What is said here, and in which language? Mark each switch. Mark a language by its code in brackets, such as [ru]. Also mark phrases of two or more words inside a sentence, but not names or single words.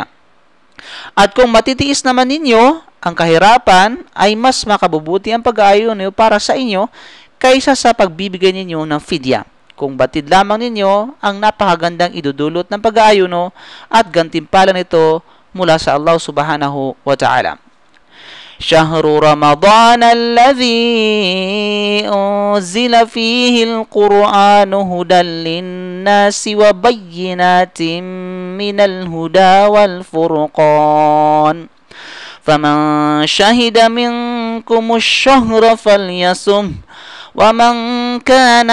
[tl] At kung matitiis naman ninyo ang kahirapan, ay mas makabubuti ang pag-aayuno para sa inyo kaysa sa pagbibigay ninyo ng fidya. Kung batid lamang ninyo ang napakagandang idudulot ng pag-aayuno at gantimpala nito mula sa [ar] الله سبحانه وتعالى. شهر رمضان الذي أنزل فيه القرآن هدى للناس وبينات من الهدى والفرقان فمن شهد منكم الشهر فليصم ومن كان